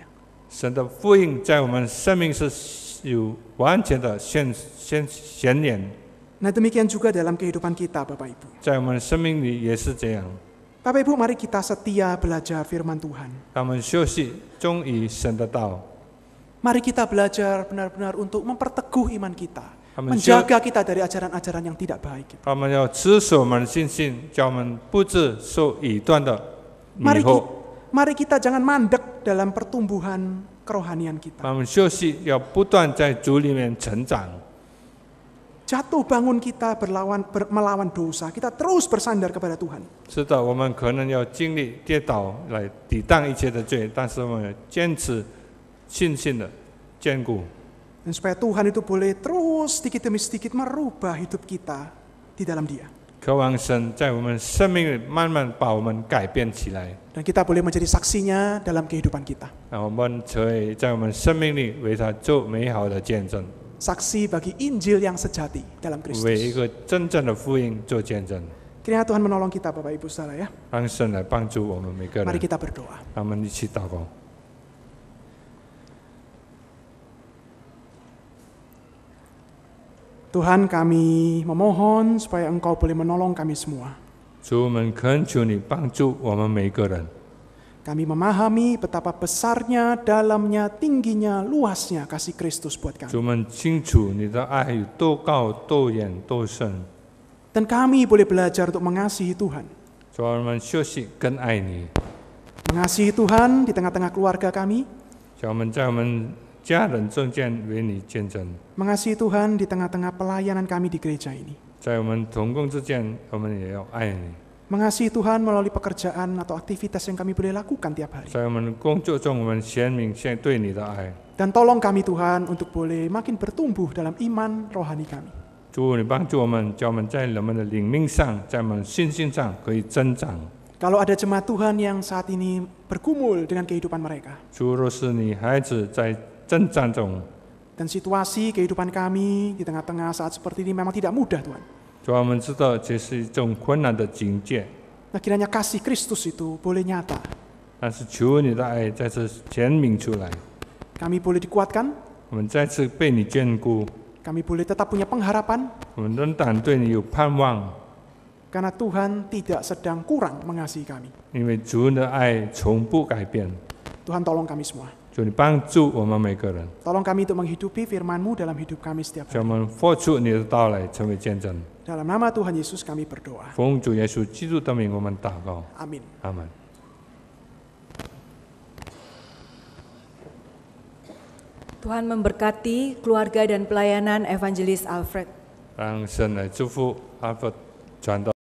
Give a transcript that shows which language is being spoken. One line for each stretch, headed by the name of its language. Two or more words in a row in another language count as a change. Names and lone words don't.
Chinese: 神的福音在我们生命是有完全的显现。
Indonesian: Nah, demikian juga dalam kehidupan kita, Bapak Ibu.
Chinese: 在我们生命里也是这样。
Indonesian: Bapak Ibu, mari kita setia belajar firman Tuhan.
Chinese: 他们休息忠于神的道，
Indonesian: Mari kita belajar benar-benar untuk memperteguh iman kita. Amin. Menjaga kita dari ajaran-ajaran yang tidak baik.
Chinese: 他们要持守我们的信心，叫我们不致受异端的迷惑。
Indonesian: Mari kita jangan mandek dalam pertumbuhan kerohanian kita.
Chinese: 他们休息要不断在主里面成长。
Indonesian: Jatuh bangun kita melawan dosa, kita terus bersandar kepada Tuhan.
Chinese: 是的，我们可能要经历跌倒来抵挡一切的罪，但是我们坚持信心的坚固。
Indonesian: Dan supaya Tuhan itu boleh terus sedikit demi sedikit merubah hidup kita di dalam Dia.
Chinese: 渴望神在我们生命里慢慢把我们改变起来。
Indonesian: Dan kita boleh menjadi saksinya dalam kehidupan kita.
Chinese: 让我们成为在我们生命里为他做美好的见证，
Indonesian: Saksi bagi Injil yang sejati dalam
Chinese: 为一
Indonesian: Kristus.
Chinese: 个真正的福音做见证。
Indonesian: Kiranya Tuhan menolong kita Bapak Ibu Saudara ya.
Chinese: 让神来帮助我们每个
Indonesian: Mari
Chinese: 人。
Indonesian: kita berdoa.
Chinese: 让我们一起祷告。
Indonesian: Tuhan, kami memohon supaya Engkau boleh menolong kami semua.
Chinese: 主，我们恳求你帮助我们每一个人。
Indonesian: Kami memahami betapa besarnya, dalamnya, tingginya, luasnya kasih Kristus buat
Chinese: 主，
Indonesian: kami.
Chinese: 我们清楚你的爱有多高、多远、多深。
Indonesian: Dan kami boleh belajar untuk mengasihi Tuhan.
Chinese: 主，我们学习更爱你。
Indonesian: Mengasihi Tuhan di tengah-tengah keluarga kami.
Chinese: 叫我们在我们家人中间为你见证，
Indonesian: Mengasihi Tuhan di tengah-tengah pelayanan kami di gereja ini.
Chinese: 在我们同工之间，我们也要爱你。
Indonesian: Mengasihi Tuhan melalui pekerjaan atau aktivitas yang kami boleh lakukan tiap hari.
Chinese: 在我们工作中，我们显明现对你的爱。
Indonesian: Dan tolong kami Tuhan untuk boleh makin bertumbuh dalam iman rohani kami.
Chinese: 主，你帮助我们，叫我们在我们的灵命上，在我们信心上可以增长。
Indonesian: Kalau ada jemaat Tuhan yang saat ini bergumul dengan kehidupan mereka.
Chinese: 主，若是你孩子在征战中，
Indonesian: Dan situasi kehidupan kami di tengah-tengah saat seperti ini memang tidak mudah Tuhan.
Chinese: 主啊，我们知道这是一种困难的境界，
Indonesian: Nah kiranya kasih Kristus itu boleh nyata.
Chinese: 但是求你的爱再次显明出来，
Indonesian: Kami boleh dikuatkan,
Chinese: 我们再次被你眷顾，
Indonesian: kami boleh tetap punya pengharapan.
Chinese: 我们仍然对你有盼望，
Indonesian: Karena Tuhan tidak sedang kurang mengasihi kami.
Chinese: 因为主的爱从不改变。
Indonesian: Tuhan tolong kami semua.
Chinese: 主，你帮助我们每个人，
Indonesian: Tolong kami untuk menghidupi firman-Mu dalam hidup kami setiap
Chinese: 叫我
Indonesian: hari.
Chinese: 们活出你的道来，成为见证。
Indonesian: Dalam nama Tuhan Yesus kami berdoa.
Chinese: 奉主耶稣基督的名，我们祷告，
Indonesian: Amin.
Chinese: 阿门。
Indonesian: Tuhan memberkati keluarga dan pelayanan Evangelis Alfred.
Chinese: 让神来祝福阿佛传道。